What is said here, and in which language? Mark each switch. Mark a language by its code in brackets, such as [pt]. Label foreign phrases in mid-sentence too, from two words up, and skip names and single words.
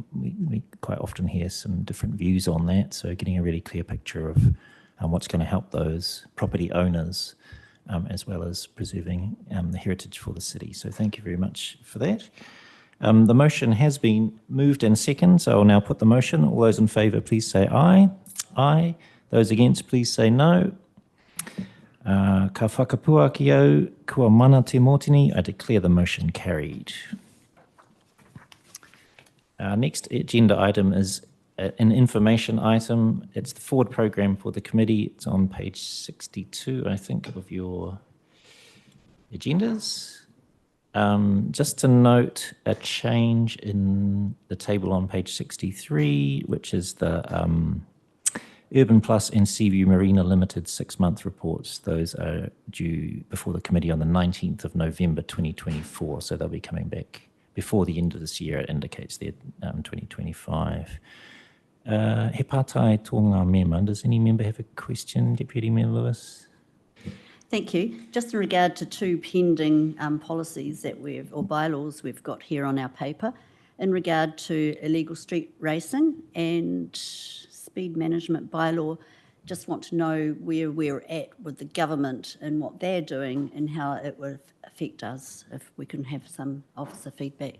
[en] We quite often hear some different views on that, so getting a really clear picture of what's going to help those property owners, as well as preserving the heritage for the city. So thank you very much for that. The motion has been moved and seconded, so I'll now put the motion. All those in favour, please say aye. Aye. Those against, please say no. [mi] Ka whakapua ki au, kua mana te mōtini. [en] I declare the motion carried. Our next agenda item is an information item. It's the forward program for the committee. It's on page 62, I think, of your agendas. Just to note a change in the table on page 63, which is the Urban Plus and Seaview Marina Limited 6-month reports. Those are due before the committee on the 19th of November 2024, so they'll be coming back before the end of this year. It indicates they're 2025. [mi] He pātai tō ngā mema. [en] Does any member have a question, Deputy Mayor Lewis? Thank you. Just in regard to two pending policies that or bylaws we've got here on our paper, in regard to illegal street racing and speed management bylaw, just want to know where we're at with the government and what they're doing and how it would affect us, if we can have some officer feedback.